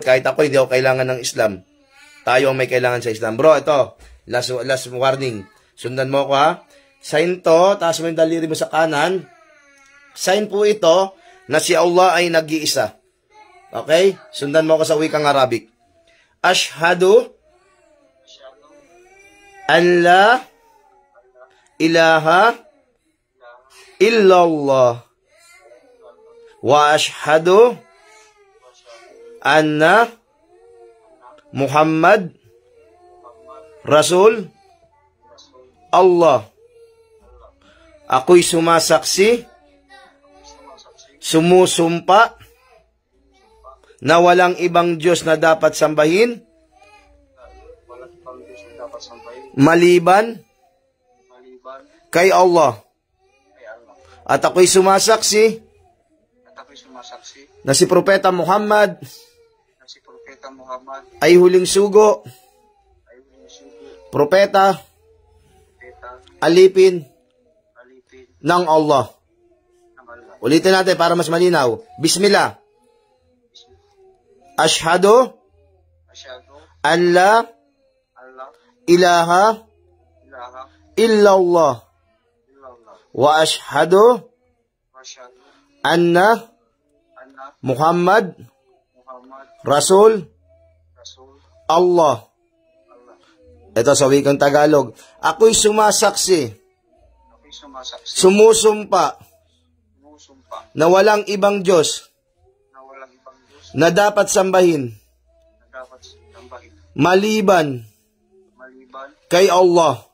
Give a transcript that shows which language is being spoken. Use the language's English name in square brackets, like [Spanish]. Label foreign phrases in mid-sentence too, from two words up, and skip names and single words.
[Filipino] Kahit ako, hindi ako kailangan ng Islam. Tayo ang may kailangan sa Islam. Bro, ito, last warning. Sundan mo ko ha. Sign to, taas mo yung daliri mo sa kanan. Sign po ito na si Allah ay nag-iisa. Okay? Sundan mo ko sa wikang Arabic. [Arabic] أشهد أن لا إله إلا الله وأشهد أن محمدا رسول الله. [Filipino] Ako'y sumasaksi, sumusumpa na walang ibang Diyos na dapat sambahin maliban kay Allah. At ako'y sumasaksi na si Propeta Muhammad ay huling sugo, propeta, alipin ng Allah. Ulitin natin para mas malinaw. Bismillah. [Arabic] أشهد أن لا إله إلا الله وأشهد أن محمدا رسول الله. [Filipino] Ito sa wikang Tagalog. Ako'y sumasaksi, sumusumpa na walang ibang Diyos na dapat sambahin maliban kay Allah.